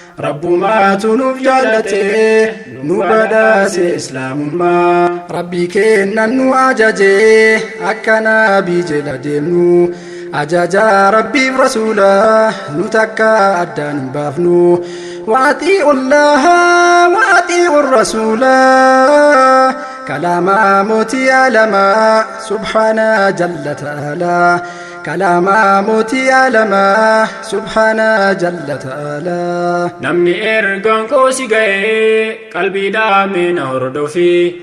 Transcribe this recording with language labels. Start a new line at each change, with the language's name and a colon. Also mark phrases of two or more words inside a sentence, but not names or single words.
Oromo: Rabbumaatu nuuf jaallate, nu badhaase Islaamummaa. Rabbii kennan nu ajaje, akka Nabii jala deemnu. Ajaja Rabbiif Rasuula, nu takka addaan hin baafnu.
Arabic: وأطيعوا الله وأطيعوا الرسول.
Oromo: Kalaama mootii alamaa,
Arabic: سبحانه جل تعالى.
Oromo: Kalaama mootii alamaa,
Arabic: سبحانه جل تعالى.
Oromo: Namni ergaan koo si ga'e, qalbiidhaan na hordofi.